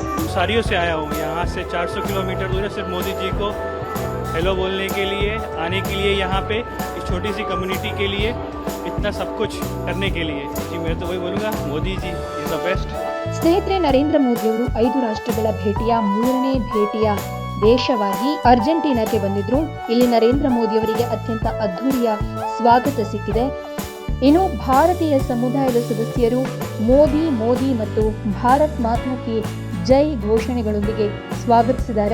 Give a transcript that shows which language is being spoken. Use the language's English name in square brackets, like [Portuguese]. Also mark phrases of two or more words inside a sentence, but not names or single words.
[Hindi] सारियों से आया हूँ। यहाँ से 400 किलोमीटर दूर है सिर्फ मोदी जी को हेलो बोलने के लिए, आने के लिए, यहाँ पे इस छोटी सी कम्युनिटी के लिए इतना सब कुछ करने के लिए। जी मैं तो वही बोलूँगा, मोदी जी [English] is the best. [Kannada] ಸ್ನೇಹಿತರೆ, ನರೇಂದ್ರ ಮೋದಿಯವರು 5 ರಾಷ್ಟ್ರಗಳ ಭೇಟಿಯ 3ನೇ ಭೇಟಿಯ ದೇಶವಾಗಿ ಅರ್ಜೆಂಟೀನಾಕ್ಕೆ ಬಂದಿದ್ರು. ಇಲ್ಲಿ ನರೇಂದ್ರ ಮೋದಿಯವರಿಗೆ ಅತ್ಯಂತ ಅದ್ಧೂರಿಯ ಸ್ವಾಗತ ಸಿಕ್ಕಿದೆ. ಇನ್ನು ಭಾರತೀಯ ಸಮುದಾಯದ ಸದಸ್ಯರು ಮೋದಿ ಮೋದಿ ಮತ್ತು [Hindi] भारत माता की जय [Kannada] ಘೋಷಣೆಗಳೊಂದಿಗೆ ಸ್ವಾಗತಿಸಿದ್ದಾರೆ.